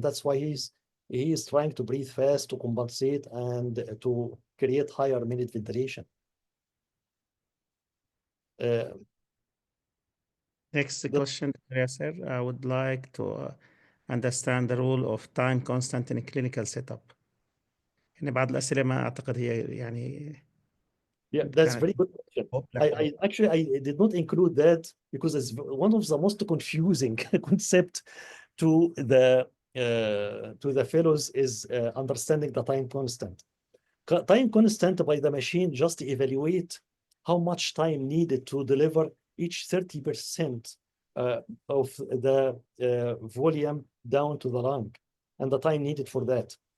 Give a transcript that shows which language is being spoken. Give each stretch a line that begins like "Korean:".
English: That's why he is trying to breathe fast to compensate and to create higher minute ventilation. Next question, Yasser. I would like to understand the role of time constant in a clinical setup.
Arabic: يعني بعض الأسئلة ما أعتقد هي يعني
English: Yeah, that's
Arabic: كانت
English: very good question. I actually I did not include that because it's one of the most confusing concept to the fellows is understanding the time constant. Time constant by the machine just evaluate how much time needed to deliver each 30% of the volume down to the lung, and the time needed for that.